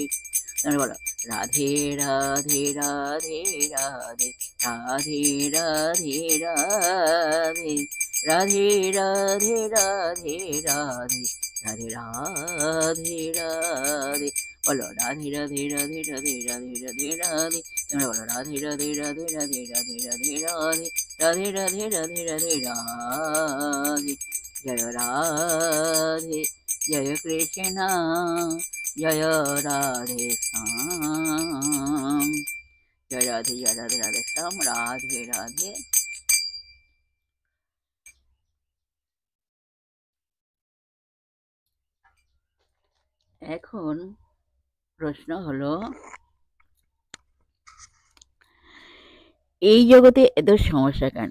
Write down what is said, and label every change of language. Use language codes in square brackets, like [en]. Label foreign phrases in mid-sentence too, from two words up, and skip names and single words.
[bn] বলো রাধে রাধে রাধে রাধে রাধে রাধে রাধে রাধে রাধে রাধে রাধে রাধে রাধে রাধে। [hi] बोलो राधे राधे राधे राधे राधे राधे राधे। बोलो राधे राधे राधे राधे राधे राधे राधे राधे राधे राधे राधे। जय राधे जय कृष्ण जय राधे श्याम, जय राधे राधे श्याम राधे राधे। [bn] এখন প্রশ্ন হলো, এই জগতে এত সমস্যা কেন?